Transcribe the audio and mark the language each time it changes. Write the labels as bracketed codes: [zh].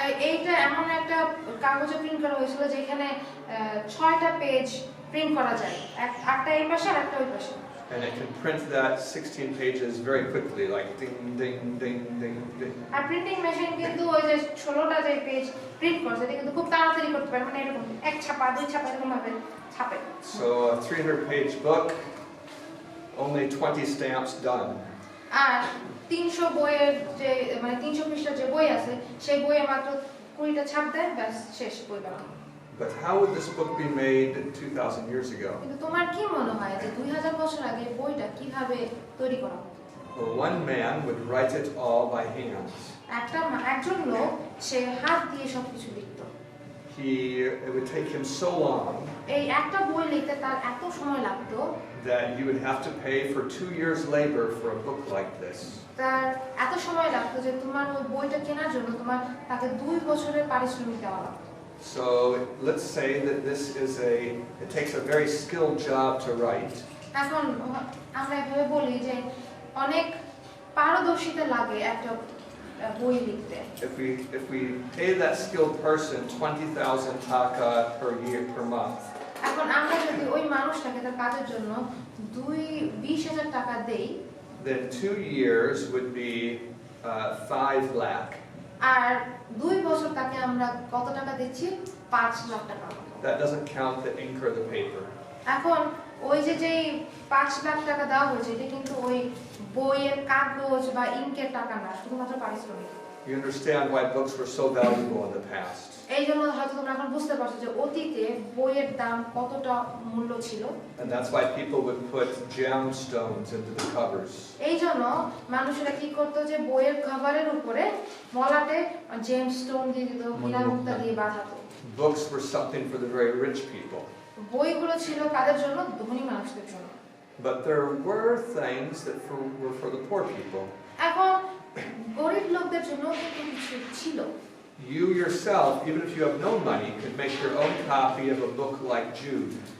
[bn] এইটা এমন একটা কাগজে প্রিন্ট করা হয়েছিল যেখানে 6টা পেজ প্রিন্ট করা যায়, একটা এই পাশে আর একটা ওই পাশে। [en] And it can print that 16 pages very quickly, like ding, ding, ding, ding, ding. [bn] আর printing machine কিন্তু ওই যে 16টা যে পেজ প্রিন্ট করছে এটা কিন্তু খুব তাড়াতাড়ি করতে পারে, মানে এরকম এক ছাপা দুই ছাপা এরকম ভাবে ছাপে। [en] So a 300-page book, only 20 stamps done. [bn] আর 300 বইয়ের যে মানে 300 পৃষ্ঠার যে বই আছে সেই বইয়ে মাত্র 20টা ছাপ দেয়, ব্যাস শেষ বই বানানো। [en] But how would this book be made 2,000 years ago? [bn] কিন্তু তোমার কি মনে হয় যে 2000 বছর আগে বইটা কিভাবে তৈরি করা হতো? [en] Well, one man would write it all by hand. [bn] একজন লোক সে হাত দিয়ে সবকিছু লিখতো। [en] It would take him so long [bn] এই একটা বই লিখতে তার এত সময় লাগতো [en] that you would have to pay for 2 years' labor for a book like this. [bn] তার এত সময় লাগতো যে তোমার ওই বইটা কেনার জন্য তাকে 2 বছরের পারিশ্রমিক দেওয়া লাগতো। [en] So let's say that it takes a very skilled job to write. [bn] এখন আমরা এভাবে বলি যে অনেক পারদর্শিতা লাগে একটা বই লিখতে। [en] If we pay that skilled person 20,000 taka per month. [bn] এখন আমরা যদি ওই মানুষটাকে তার কাজের জন্য 20,000 টাকা দেই, [en] then 2 years would be 5 lakh. [bn] আর 2 বছর তাকে আমরা কত টাকা দিচ্ছি? 5 লাখ টাকা। [en] That doesn't count the ink or the paper. [bn] এখন ওই যে 5 লাখ টাকা দেওয়া হয়েছে এটা কিন্তু ওই বইয়ের কাগজ বা ইঙ্কের টাকা না, শুধুমাত্র পারিশ্রমিক। [en] You understand why books were so valuable in the past. [bn] এইজন্য হয়তো তোমরা এখন বুঝতে পারছো যে অতীতে বইয়ের দাম কতটা মূল্য ছিল। [en] And that's why people would put gemstones into the covers. [bn] এইজন্য মানুষেরা কি করতো যে বইয়ের কভারের উপরে মলাটে জেমস্টোন দিয়ে দিত, হীরা মুক্তা দিয়ে বাঁধাতো। [en] Books were something for the very rich people. [bn] বইগুলো ছিল কাদের জন্য? ধনী মানুষদের জন্য। [en] But there were things that were for the poor people. [bn] এখন গরিব লোকদের জন্য কিন্তু কিছু ছিল। [en] You yourself, even if you have no money, could make your own copy of a book like Jude.